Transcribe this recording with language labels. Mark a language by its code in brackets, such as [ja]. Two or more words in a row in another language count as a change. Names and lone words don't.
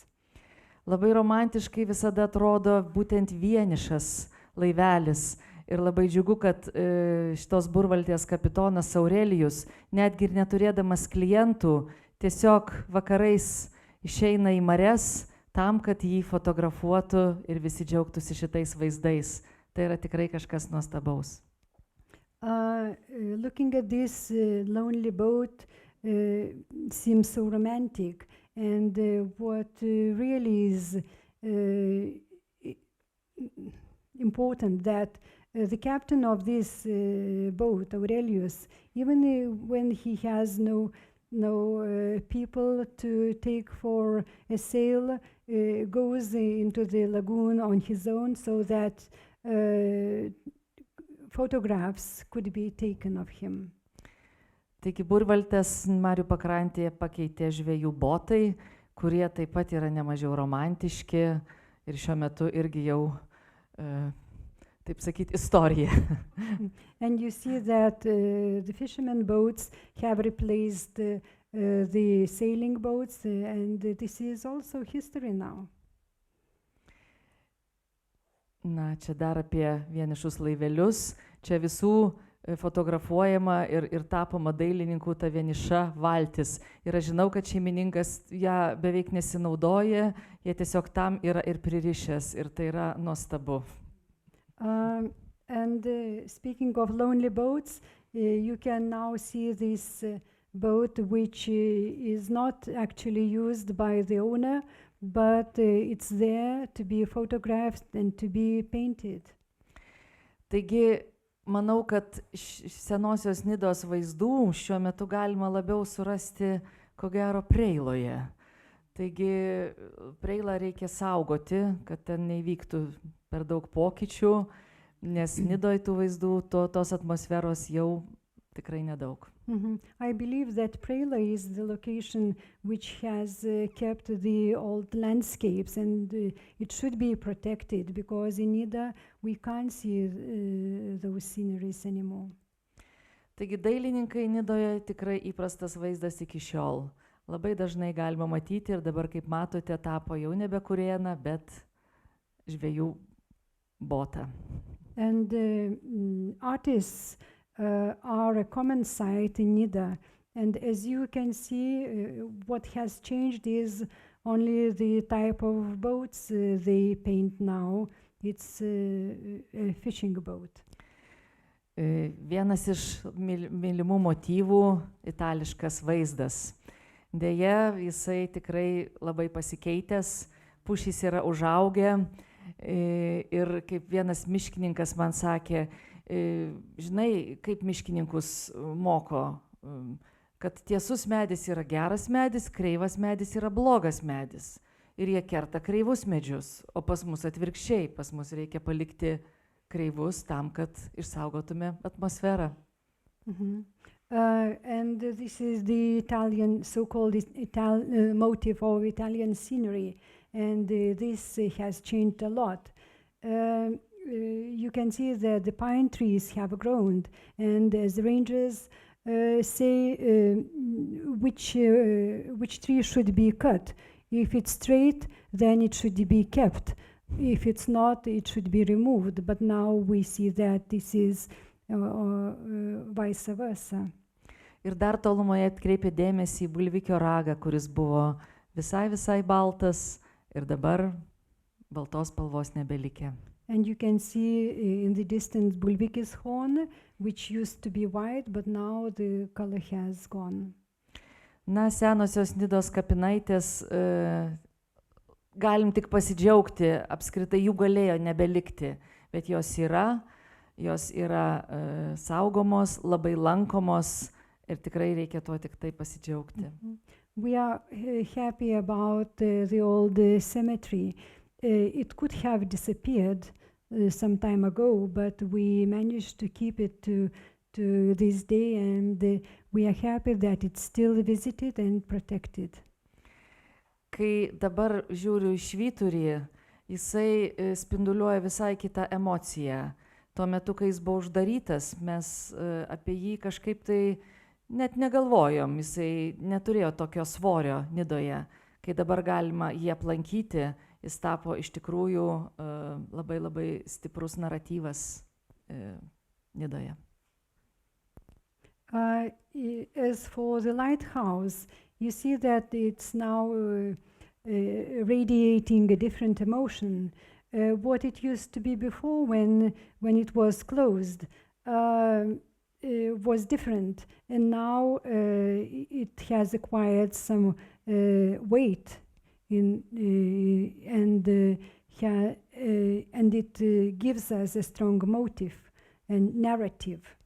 [lt] Labai romantiškai visada atrodo būtent vienišas laivelis. Ir labai džiugu, kad šitos burvaltės kapitonas Aurelijus, netgi ir neturėdamas klientų, tiesiog vakarais išeina į marias tam, kad jį fotografuotų ir visi džiaugtųsi šitais vaizdais. Tai yra tikrai kažkas nuostabaus. [en] Looking at this lonely boat seems so romantic. And what really is important that the captain of this boat, Aurelius, even when he has no people to take for a sail, goes into the lagoon on his own so that photographs could be taken of him. [lt] Taigi burvaltės Marių pakrantėje pakeitė žvejų botai, kurie taip pat yra nemažiau romantiški ir šiuo metu irgi jau, taip sakyti, istorija. [en] And you see that the fishermen boats have replaced the sailing boats, and this is also history now. [lt] Na, čia dar apie vienišus laivelius. Čia visų fotografuojama ir tapoma dailininkų ta vieniša valtis. Ir aš žinau, kad šeimininkas ją beveik nesinaudoja, jie tiesiog tam yra ir pririšęs, ir tai yra nuostabu. [en] And speaking of lonely boats, you can now see this boat which is not actually used by the owner, but it's there to be photographed and to be painted. [lt] Taigi, manau, kad senosios Nidos vaizdų šiuo metu galima labiau surasti, ko gero, Preiloje. Taigi, Preilą reikia saugoti, kad ten neįvyktų per daug pokyčių, nes Nidoje tų vaizdų, tos atmosferos jau tikrai nedaug. [en] I believe that Preila is the location which has kept the old landscapes, and it should be protected because in Nida we can't see those sceneries anymore. [lt] Taigi dailininkai Nidoje tikrai įprastas vaizdas iki šiol. Labai dažnai galima matyti ir dabar, kaip matote, tapo jau nebe kurėną, bet žvejų botą. [en] And artists are a common sight in Nida, and as you can see, what has changed is only the type of boats they paint now. It's a fishing boat. [lt] Vienas iš mylimų motyvų – itališkas vaizdas. Deja, jisai tikrai labai pasikeitęs, pušys yra užaugę ir kaip vienas miškininkas man sakė, žinai, kaip miškininkus moko, kad tiesus medis yra geras medis, kreivas medis yra blogas medis. Ir jie kerta kreivus medžius, o pas mus atvirkščiai, pas mus reikia palikti kreivus tam, kad išsaugotume atmosferą. [en] And this is the Italian, so-called motif of Italian scenery, and this has changed a lot. You can see that the pine trees have grown, and as the rangers say which tree should be cut. If it's straight, then it should be kept. If it's not, it should be removed. But now we see that this is vice versa. [lt] Ir dar tolumoje atkreipė dėmesį į bulvikio ragą, kuris buvo visai baltas ir dabar baltos spalvos nebelikė. [en] And you can see in the distance bulvikis horn, which used to be white, but now the color has gone. [lt] Na, senosios Nidos kapinaitės, galim tik pasidžiaugti, apskritai jų galėjo nebelikti, bet jos yra saugomos, labai lankomos ir tikrai reikia tuo tik tai pasidžiaugti. [en] We are happy about the old cemetery. It could have disappeared some time ago, but we managed to keep it to this day, and we are happy that it's still visited and protected. [lt] Kai dabar žiūriu į švyturį, jisai spinduliuoja visai kitą emociją. Tuo metu, kai jis buvo uždarytas, mes apie jį kažkaip tai net negalvojom, jisai neturėjo tokio svorio Nidoje. Kai dabar galima jį aplankyti, jis tapo iš tikrųjų labai stiprus naratyvas Nidoje. [en] As for the lighthouse, you see that it's now radiating a different emotion. What it used to be before when it was closed was different, and now it has acquired some weight and it gives us a strong motive and narrative.